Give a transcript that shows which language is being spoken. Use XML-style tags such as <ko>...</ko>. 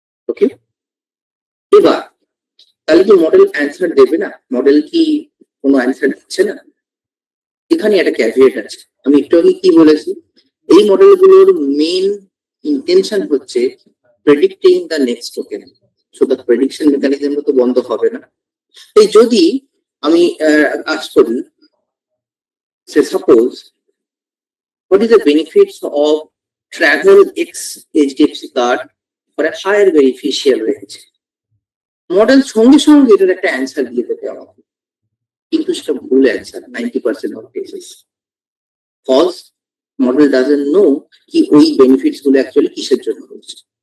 <bn>ওকে, এবার তাহলে কি মডেল অ্যান্সার দেবে না? মডেল কি কোনো অ্যান্সার দিচ্ছে না? এখানে একটা ক্যাভিয়েট আছে। আমি একটু আগে কি বলেছি, এই মডেলগুলোর মেইন ইন্টেনশন হচ্ছে predicting the next token. So the prediction mechanism তো বন্ধ হবে না। এই যদি আমি আজ করি,</bn> <en>সে suppose what is the benefits of travel X HDFC card for a higher beneficial range?</en> <bn>Model সঙ্গে সঙ্গে এটার একটা অ্যান্সার দিয়ে দেবে আমাকে, কিন্তু সেটা ভুল answer 90% of cases. Cause model doesn't know কি ওই বেনিফিটস গুলো অ্যাকচুয়ালি কিসের জন্য হচ্ছে।</bn>